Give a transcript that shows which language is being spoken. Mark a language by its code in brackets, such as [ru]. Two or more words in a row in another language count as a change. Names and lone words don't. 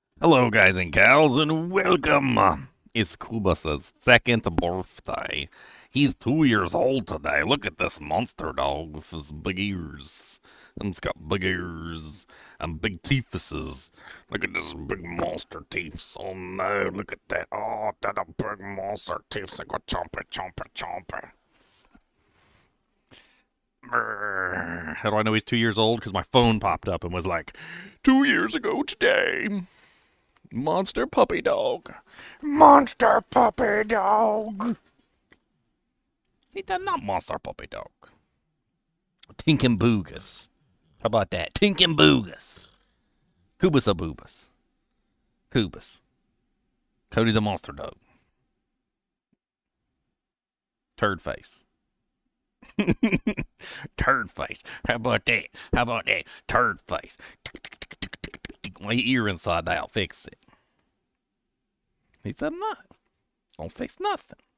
[en] Hello, guys and gals, and welcome. It's Kuba's second birthday. He's 2 years old today. Look at this monster dog with his big ears. And it's got big ears and big teethuses. Look at this big monster teeth. Oh no, look at that. Oh, that a big monster teeth. Like a chomper, chomper, chomper. How do I know he's 2 years old? Because my phone popped up and was like, 2 years ago today. Monster puppy dog. Monster puppy dog. He does not monster puppy dog. Tinkin Boogus. How about that? Tinkin Boogus. Kubus a boobus. Kubus. Cody the monster dog. Turd face. Turd face. How about that? How about that? Turd face. My ear inside out. Fix it. He said not. Don't fix nothing.